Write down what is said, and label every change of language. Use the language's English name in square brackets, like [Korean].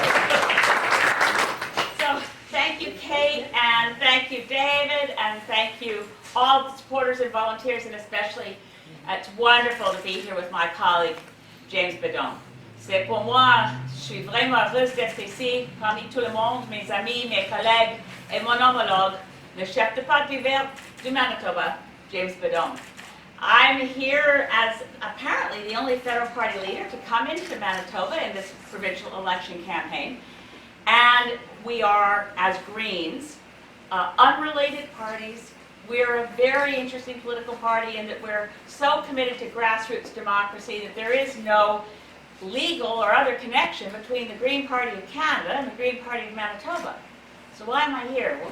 [English] So thank you, Kate, and thank you, David, and thank you all the supporters and volunteers, and especially it's wonderful to be here with my colleague, James Beddome. [French] C'est pour moi, je suis vraiment heureuse d'être ici parmi tout le monde, mes amis, mes collègues et mon homologue, le chef de parti vert du Manitoba, James Beddome. [English] I'm here as apparently the only federal party leader to come into Manitoba in this provincial election campaign. And we are, as Greens, unrelated parties. We're a very interesting political party in that we're so committed to grassroots democracy that there is no legal or other connection between the Green Party of Canada and the Green Party of Manitoba. So why am I here?